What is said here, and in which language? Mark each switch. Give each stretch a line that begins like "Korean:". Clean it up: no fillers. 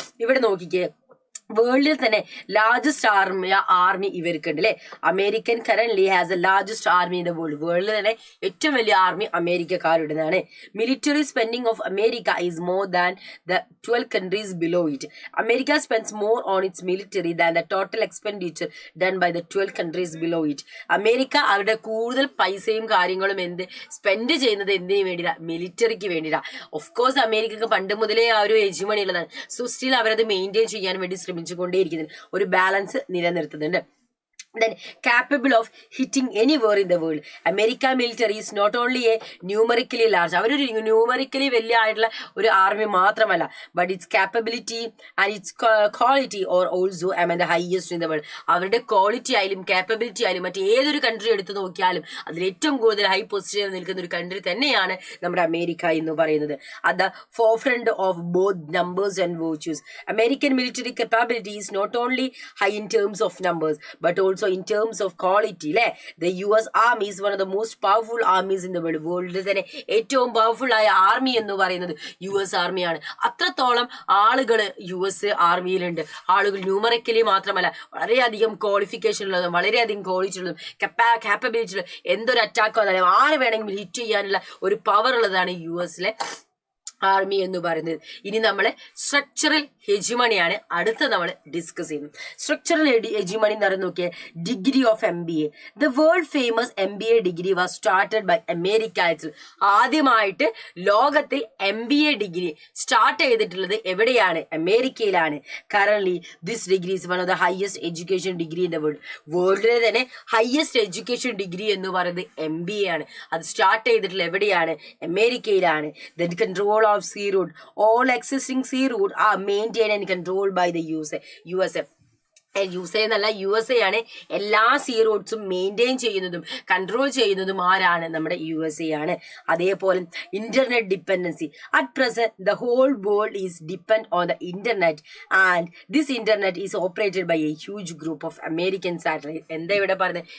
Malayalam: ഇവിടെ നോക്കിക്കേ, വേൾഡിൽ തന്നെ ലാർജസ്റ്റ് ആർമി ഇവർക്കുണ്ട് അല്ലെ.
English: American currently has a largest army in the world.
Malayalam: വേൾഡിൽ തന്നെ ഏറ്റവും വലിയ army അമേരിക്കക്കാരുടേതാണ്.
English: Military spending of America is more than the 12 countries below it. America spends more on its military than the total expenditure done by the 12 countries below it.
Malayalam: America അവരുടെ കൂടുതൽ പൈസയും കാര്യങ്ങളും spend ചെയ്യുന്നത് എന്തിനു വേണ്ടിയിട്ടാ? മിലിറ്ററിക്ക് വേണ്ടിയിട്ടാ. ഓഫ് കോഴ്സ് അമേരിക്കക്ക് പണ്ട് മുതലേ ആ ഒരു ഹെജിമണി ഉള്ളതാണ്. സോ സ്റ്റിൽ അവരത് മെയിൻറ്റെയിൻ ചെയ്യാൻ വേണ്ടി ശ്രമിച്ചുകൊണ്ടേയിരിക്കുന്നുണ്ട്. ഒരു balance നിലനിർത്തുന്നുണ്ട്.
English: Then capable of hitting anywhere in the world. American military is not only a numerically large,
Malayalam: അവരൊരു ന്യൂമറിക്കലി വലിയ ആയിട്ടുള്ള ഒരു ആർമി മാത്രമല്ല,
English: but its capability and its quality are also among the highest in the world.
Malayalam: അവരുടെ quality ആയാലും capability ആയാലും മറ്റ് ഏതൊരു കൺട്രി എടുത്തു നോക്കിയാലും അതിൽ ഏറ്റവും കൂടുതൽ ഹൈ പൊസിഷനിൽ നിൽക്കുന്ന ഒരു കൺട്രി തന്നെയാണ് നമ്മുടെ അമേരിക്ക എന്ന് പറയുന്നത്.
English: at the forefront of both numbers and virtues. American military capability is not only high in terms of numbers but also in terms of quality. The US Army is one of the most powerful armies in the world.
Malayalam: വേൾഡിൽ തന്നെ ഏറ്റവും powerful ആയ army എന്ന് പറയുന്നത് US ആർമിയാണ്. അത്രത്തോളം ആളുകൾ US ആർമിയിലുണ്ട്. ആളുകൾ numerically മാത്രമല്ല, വളരെയധികം ക്വാളിഫിക്കേഷൻ ഉള്ളതും വളരെയധികം ക്വാളിറ്റി ഉള്ളതും കാപ്പബിലിറ്റി ഉള്ളതും എന്തൊരു അറ്റാക്ക് വന്നാലും ആര് വേണമെങ്കിലും ഹിറ്റ് ചെയ്യാനുള്ള ഒരു പവർ ഉള്ളതാണ് US ആർമി എന്ന് പറയുന്നത്. ഇനി നമ്മളെ സ്ട്രക്ചറൽ ഹെജിമണിയാണ് അടുത്ത നമ്മൾ ഡിസ്കസ് ചെയ്യുന്നത്. സ്ട്രക്ചറൽ ഹെജിമണി എന്ന് പറയുന്നത് നോക്കിയാൽ degree of MBA.
English: The world famous MBA degree was started by America.
Malayalam: ആദ്യമായിട്ട് ലോകത്തിൽ MBA ഡിഗ്രി സ്റ്റാർട്ട് ചെയ്തിട്ടുള്ളത് എവിടെയാണ്? അമേരിക്കയിലാണ്.
English: Currently this degree is one of the highest education degree in the world.
Malayalam: വേൾഡിലെ തന്നെ ഹയസ്റ്റ് എഡ്യൂക്കേഷൻ ഡിഗ്രി എന്ന് പറയുന്നത് MBA ആണ്. അത് സ്റ്റാർട്ട് ചെയ്തിട്ടുള്ളത് എവിടെയാണ്? അമേരിക്കയിലാണ്.
English: The control of sea route. All existing sea route are maintained and controlled by the USA.
Malayalam: USA എന്നല്ല, USA ആണ് എല്ലാ സീ റൂട്ട്സും മെയിൻറ്റെയിൻ ചെയ്യുന്നതും കൺട്രോൾ ചെയ്യുന്നതും ആരാണ്? നമ്മുടെ USA ആണ്.
English: അതേപോലെ internet dependency. At present the whole world is depend on the internet and this internet is operated by a huge group of American satellite.
Malayalam: എന്താ ഇവിടെ പറഞ്ഞത്?